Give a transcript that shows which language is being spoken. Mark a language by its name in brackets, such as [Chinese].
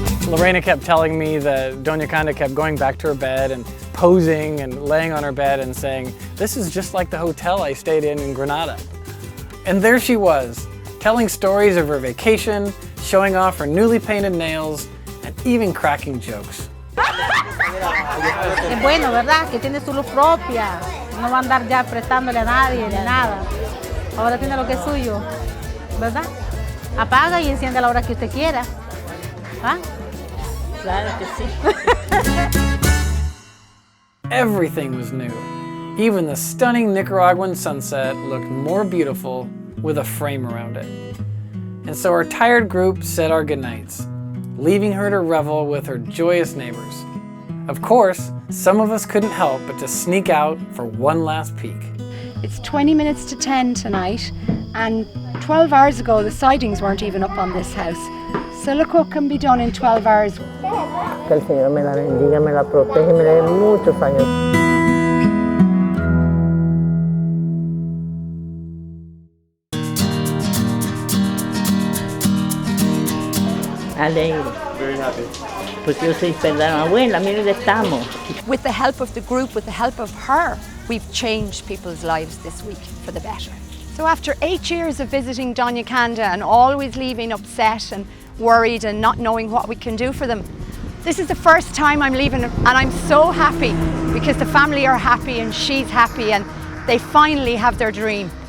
[English] Lorena kept telling me that Doña Canda kept going back to her bed and posing and laying on her bed and saying, "This is just like the hotel I stayed in Granada." And there she was, telling stories of her vacation, showing off her newly painted nails, and even cracking jokes. [Spanish] Es bueno, ¿verdad? Que tiene su luz propia. No va a andar ya prestándole a nadie ni nada. Ahora tiene lo que es suyo, ¿verdad? Apaga y enciende a la hora que usted quiera. ¿Ah? Claro que sí. [English] Everything was new. Even the stunning Nicaraguan sunset looked more beautiful with a frame around it. And so our tired group said our goodnights, leaving her to revel with her joyous neighbors. Of course, some of us couldn't help but to sneak out for one last peek. It's 20 minutes to 10 tonight, and 12 hours ago the sidings weren't even up on this house. So look what can be done in 12 hours. [Spanish] Que el Señor me la bendiga, me la protege y me le dé muchos años. Alegre. [English] Very happy. [Spanish] Porque yo soy perdón, abuela, mire dónde estamos. [English] With the help of the group, with the help of her, we've changed people's lives this week for the better. So after 8 years of visiting Doña Canda and always leaving upset and worried and not knowing what we can do for them, This is the first time I'm leaving and I'm so happy because the family are happy and she's happy and they finally have their dream.